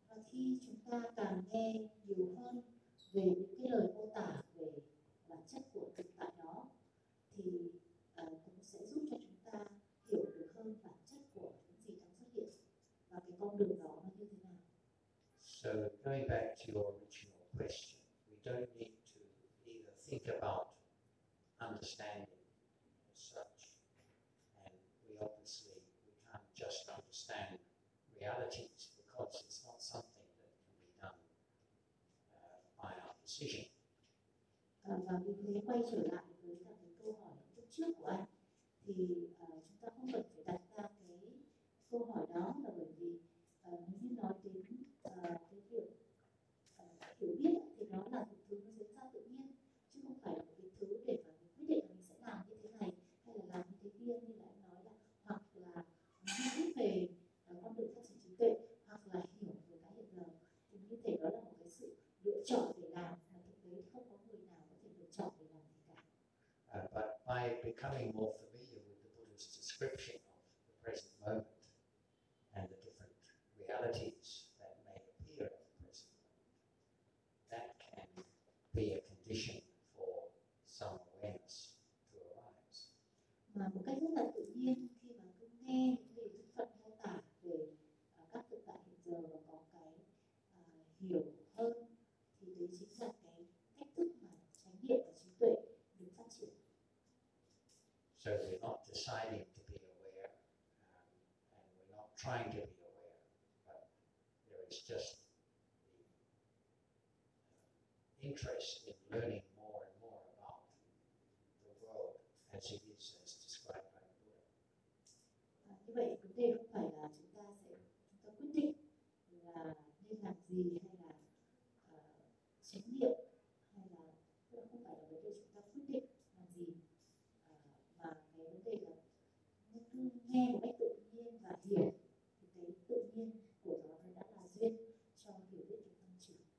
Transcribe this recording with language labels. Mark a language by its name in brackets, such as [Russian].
[Vietnamese] Khi chúng ta càng nghe nhiều hơn về những cái lời mô tả về bản chất của thực tại đó, thì cũng sẽ giúp cho chúng ta hiểu được hơn bản chất của những gì đang xuất hiện và cái con đường đó nó như thế nào. [English] So going back to your original question, we don't need to either think about understanding as such, and we obviously we can't just understand realities, because it's not something that can be done by our decision. [Vietnamese] Và vì thế quay trở lại với cả cái câu hỏi trước của anh, thì chúng ta không cần phải đặt ra cái câu hỏi đó, là bởi vì nếu như nói đến cái việc hiểu biết thì nó là một thứ nó diễn ra tự nhiên, chứ không phải là một cái thứ để mà mình quyết định là mình sẽ làm như thế này hay là làm như thế kia, như là anh nói là hoặc là biết về con đường phát triển trí tuệ, hoặc là hiểu về cái hiện giờ, thì như thế đó là một cái sự lựa chọn để làm, mà thực tế không có người nào có thể lựa chọn để làm gì cả. [English] But by becoming more familiar with the Buddha's description of the present moment and the different realities that may appear at the present moment, that can be a condition. condition for some awareness to arise. [Vietnamese] Và một cách rất là tự nhiên khi mà cứ nghe thì Đức Phật mô tả về các thực tại hiện giờ và có cái hiểu hơn thì đấy chính là cái cách thức mà chánh niệm và trí tuệ được phát triển. [English] So we're not deciding to be aware, and we're not trying to be aware, but there is just interest in learning more and more about the world as it is as described by the Buddha. [Vietnamese] Như vậy vấn đề không phải là chúng ta quyết định là nên làm gì hay là chánh niệm hay là không phải là vấn đề chúng ta quyết định làm gì mà cái vấn đề là nghe một cách tự nhiên và hiểu thì cái tự nhiên của nó đã là duyên cho hiểu biết được tâm trí.